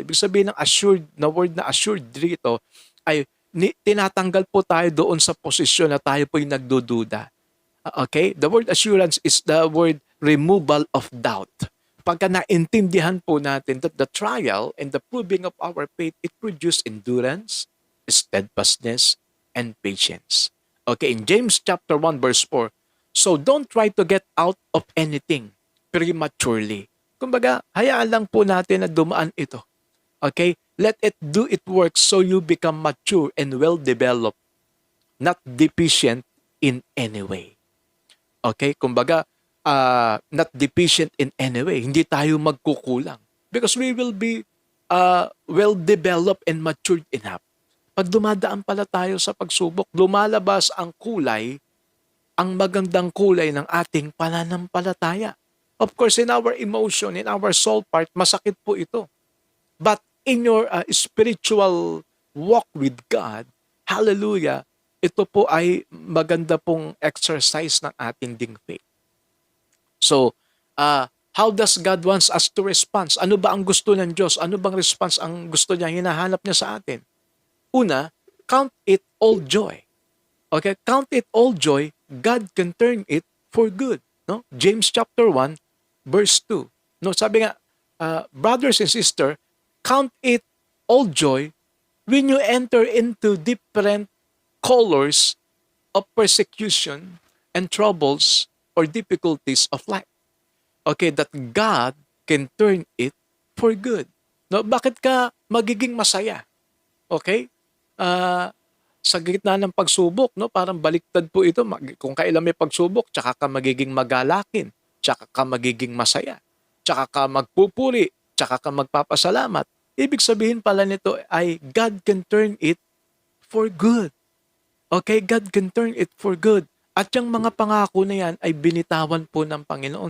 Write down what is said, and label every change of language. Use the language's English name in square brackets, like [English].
[Filipino] Ibig sabihin ng assured, na word na assured dito ay tinatanggal po tayo doon sa posisyon na tayo po yung nagdududa. [English] Okay? The word assurance is the word removal of doubt. [Filipino] Pagka naintindihan po natin [English] that the trial and the proving of our faith, it produces endurance, steadfastness, and patience. Okay, in James chapter 1 verse 4, so don't try to get out of anything prematurely. [Filipino] Kumbaga, hayaan lang po natin na dumaan ito. Okay? [English] Let it do its work so you become mature and well-developed, not deficient in any way. Okay? Kumbaga, not deficient in any way. [Filipino] Hindi tayo magkukulang. [English] Because we will be well-developed and matured enough. [Filipino] Pag dumadaan pala tayo sa pagsubok, lumalabas ang kulay, ang magandang kulay ng ating pananampalataya. [English] Of course, in our emotion, in our soul part, [Filipino] masakit po ito. [English] But in your spiritual walk with God, [Filipino] hallelujah, ito po ay maganda pong exercise ng ating ding faith. [English] So, how does God wants us to respond? [Filipino] Ano ba ang gusto ng Diyos? Ano bang response ang gusto niya, hinahanap niya sa atin? [English] Una, count it all joy. Okay, count it all joy. God can turn it for good. No? James chapter 1, verse 2. [Filipino] No, sabi nga, [English] brothers and sisters, count it all joy when you enter into different colors of persecution and troubles or difficulties of life. Okay, that God can turn it for good. [Filipino] No, bakit ka magiging masaya? Okay? Sa gitna ng pagsubok, no, parang baliktad po ito. Kung kailan may pagsubok, tsaka ka magiging magalakin, tsaka ka magiging masaya, tsaka ka magpupuri, tsaka ka magpapasalamat. Ibig sabihin pala nito ay [English] God can turn it for good. Okay, God can turn it for good. [Filipino] At yung mga pangako na yan ay binitawan po ng Panginoon.